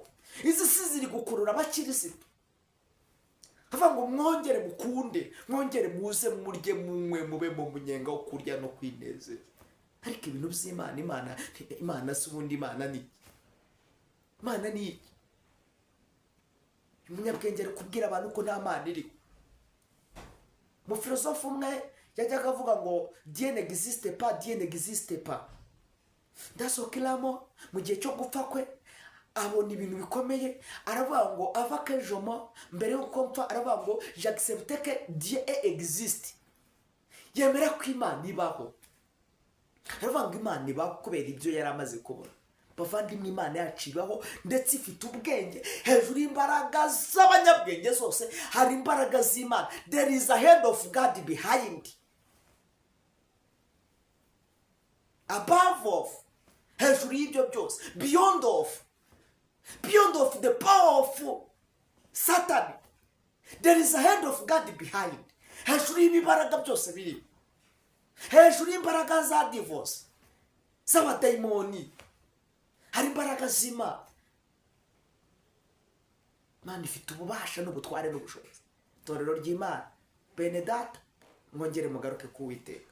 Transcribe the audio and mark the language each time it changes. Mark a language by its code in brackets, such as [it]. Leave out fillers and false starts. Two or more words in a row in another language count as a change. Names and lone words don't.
[rw] Izi si ziri gukurura abakirisitu, avuga ngo mwongere mukunde, mwongere muze murye munywe, mube mu munyenga wo kurya no kwinezeza. Ariko ibintu by'Imana, Imana si ubundi Imana ni iki? umunyabwenge ari kubwira abantu ko nta mana iriho. Umufilosofe umwe yajyaga avuga ngo [fr] Dieu n'existe pas, Dieu n'existe pas. [rw] Ndasokiramo mu gihe cyo gupfa kwe abona ibintu bikomeye, aravuga ngo [fr] ava que je meurs, [rw] mbere y'uko mpfa aravuga ngo [fr] j'accepte que Dieu existe. [rw] Yemera ko Imana ibaho. Aravuga ngo Imana ibaho kubera ibyo yari amaze kubona. Bavandimwe, Imana yacu ibaho ndetse ifite ubwenge hejuru y'imbaraga z'abanyabwenge zose. Hari imbaraga z'Imana. [en] There is a hand of God behind. Above of, [rw] hejuru y'ibyo byose, [en] beyond of the power of Satan, there is a hand of God behind. [rw] Hejuru y'ibibaraga byose biri, hejuru y'imbaraga za divorce z'abadayimoni, hari imbaraga z'Imana. Imana ifite ububasha n'ubutware n'ubushobozi. Itorero ry'Imana, bene data, mwongere mugaruke ku Uwiteka.